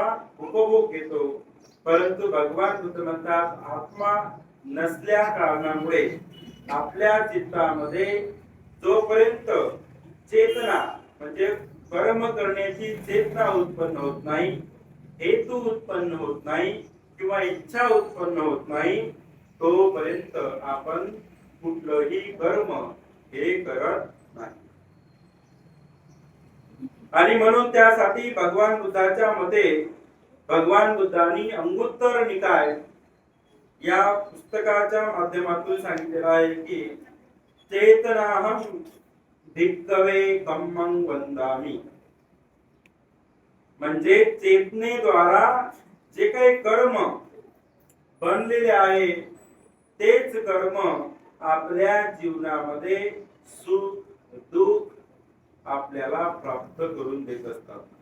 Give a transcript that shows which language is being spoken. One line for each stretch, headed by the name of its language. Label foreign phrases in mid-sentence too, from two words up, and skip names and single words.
Marathi: उपभोग घेतो, परंतु भगवान बुद्ध म्हणतात आत्मा नसल्या कारणामुळे आपल्या चित्तामध्ये जोपर्यंत चेतना म्हणजे कर्म करण्याची चेतना उत्पन्न होत नाही, हेतू उत्पन्न होत नाही किंवा इच्छा उत्पन्न होत नाही, तोपर्यंत आपण कुठलंही कर्म हे करत नाही। आणि म्हणून त्यासाठी भगवान बुद्धाच्या मते भगवान बुद्धांनी अंगुत्तर निकाय या पुस्तकाच्या माध्यमातून सांगितलेलं आहे की
Pali: चेतनाहं भिक्खवे कम्मं वदामि,
Marathi: म्हणजे चेतनेद्वारा जे काही कर्म बनलेले आहे तेच कर्म आपल्या जीवनामध्ये सुख दुःख आपल्याला प्राप्त करून देत असतात।